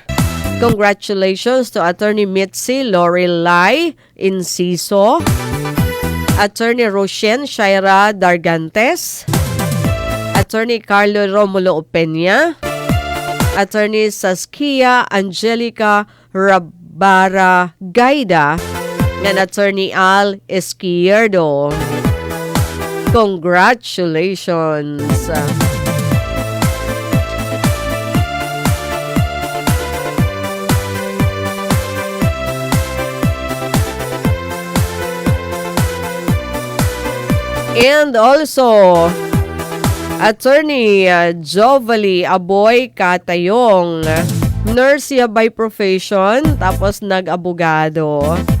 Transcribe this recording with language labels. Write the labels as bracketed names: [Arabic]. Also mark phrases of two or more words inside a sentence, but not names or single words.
[English] Congratulations to Attorney Mitzi Lorelai Inciso, Attorney Roshen Shaira Dargantes, Attorney Carlo Romulo Opeña, Attorney Saskia Angelica Rabara Gaida, and Attorney Al Izquierdo. Congratulations! And also, Attorney Jovali Aboy Katayong, nurse siya by profession, [Waray] tapos nag-abogado.